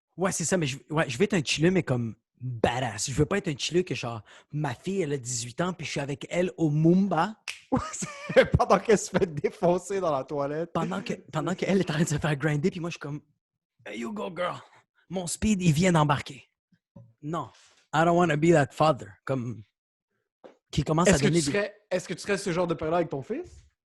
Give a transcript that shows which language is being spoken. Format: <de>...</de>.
<fr>Ouais, c'est ça, mais je veux être un chilleux, mais comme badass. Je veux pas être un chilleux que genre, ma fille, elle a 18 ans, puis je suis avec elle au Mumba. Pendant qu'elle se fait défoncer dans la toilette. Pendant qu'elle est en train de se faire grinder, puis moi, je suis comme,</fr> <en>hey, you go, girl.</en> <fr>Mon speed, il vient d'embarquer. Non,</fr> <en>I don't want to be that father.</en> <fr>Comme, qui commence à donner Est-ce que tu serais ce genre de père-là avec ton fils?</fr>